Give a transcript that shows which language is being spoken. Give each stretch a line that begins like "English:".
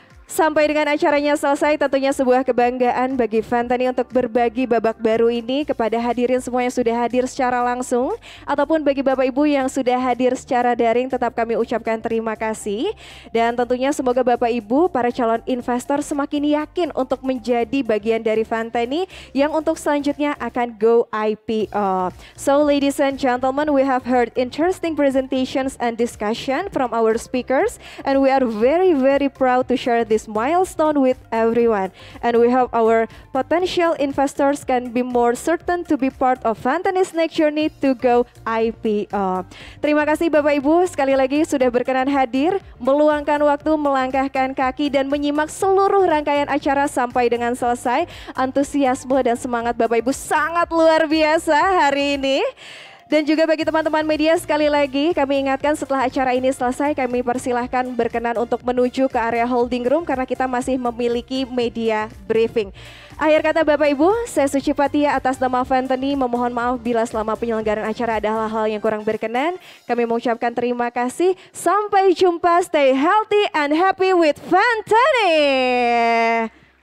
Indonesian: Sampai dengan acaranya selesai, tentunya sebuah kebanggaan bagi Fantany untuk berbagi babak baru ini kepada hadirin semua yang sudah hadir secara langsung, ataupun bagi Bapak Ibu yang sudah hadir secara daring, tetap kami ucapkan terima kasih. Dan tentunya semoga Bapak Ibu, para calon investor semakin yakin untuk menjadi bagian dari Fantany yang untuk selanjutnya akan go IPO.
English: So ladies and gentlemen, we have heard interesting presentations and discussion from our speakers, and we are very proud to share this milestone with everyone, and we hope our potential investors can be more certain to be part of Fantany's next journey to go IPO.
Indonesian: Terima kasih Bapak Ibu sekali lagi sudah berkenan hadir, meluangkan waktu, melangkahkan kaki dan menyimak seluruh rangkaian acara sampai dengan selesai. Antusiasme dan semangat Bapak Ibu sangat luar biasa hari ini. Dan juga bagi teman-teman media, sekali lagi kami ingatkan setelah acara ini selesai, kami persilahkan berkenan untuk menuju ke area holding room karena kita masih memiliki media briefing. Akhir kata Bapak Ibu, saya Suci Patia atas nama Fantany memohon maaf bila selama penyelenggaraan acara ada hal-hal yang kurang berkenan. Kami mengucapkan terima kasih. Sampai jumpa,
English: stay healthy and happy with Fantany.